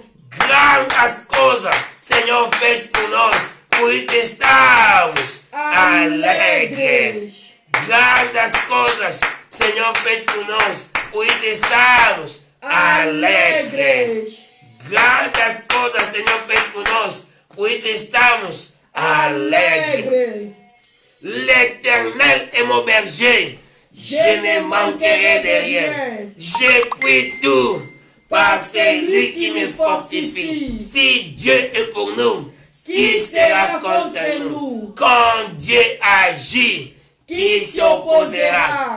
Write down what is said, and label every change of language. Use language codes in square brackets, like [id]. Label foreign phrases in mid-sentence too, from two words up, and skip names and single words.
[pt] Grandes coisas o Senhor fez por nós, por isso estamos alegres. Grandes coisas o Senhor fez por nós, por isso estamos alegres. Grandes coisas o Senhor fez por nós, por isso estamos alegres. [fr] L'Éternel est mon berger, je ne manquerai de rien. Je puis tout par celui qui me fortifie. Si Dieu est pour nous, qui sera contre nous? Quand Dieu agit, qui s'opposera?